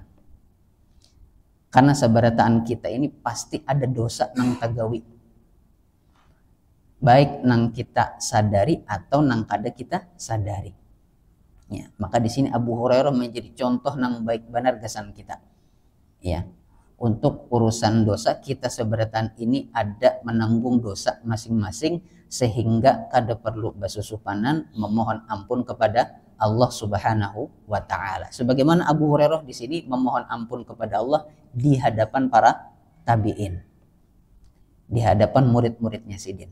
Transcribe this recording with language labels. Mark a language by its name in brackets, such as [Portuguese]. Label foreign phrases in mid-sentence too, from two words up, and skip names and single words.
[Banjar] Karena sabarataan kita ini pasti ada dosa nang tagawi, baik nang kita sadari atau nang kada kita sadari. Ya, maka di sini Abu Hurairah menjadi contoh nang baik benar gasan kita. Ya, untuk urusan dosa kita seberatan ini ada menanggung dosa masing-masing sehingga kada perlu basusupanan memohon ampun kepada [Arabic] Allah Subhanahu wa taala. [Indonesian] Sebagaimana Abu Hurairah di sini memohon ampun kepada Allah di hadapan para tabi'in, di hadapan murid-muridnya Sidin.